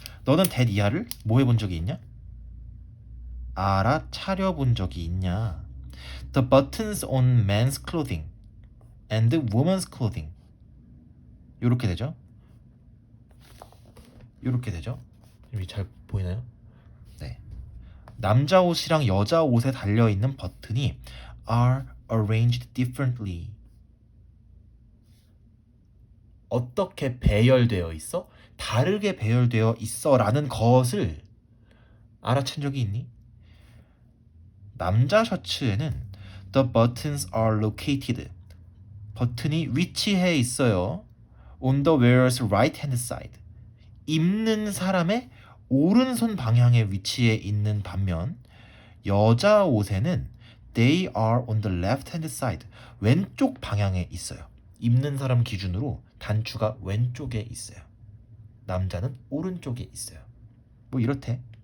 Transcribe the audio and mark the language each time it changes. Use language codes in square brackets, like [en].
[ko] 너는 that 이하를 뭐 해본 적이 있냐? 알아차려본 적이 있냐? [en] The buttons on men's clothing and women's clothing. [ko] 요렇게 되죠? 요렇게 되죠? 여기 잘 보이나요? 네. 남자 옷이랑 여자 옷에 달려있는 버튼이 [en] are arranged differently. [ko] 어떻게 배열되어 있어? 다르게 배열되어 있어 라는 것을 알아챈 적이 있니? 남자 셔츠에는 [en] the buttons are located. [ko] 버튼이 위치해 있어요. [en] on the wearer's right hand side. [ko] 입는 사람의 오른손 방향에 위치해 있는 반면 여자 옷에는 [en] they are on the left hand side. [ko] 왼쪽 방향에 있어요. 입는 사람 기준으로 단추가 왼쪽에 있어요. 남자는 오른쪽에 있어요. 뭐 이렇대.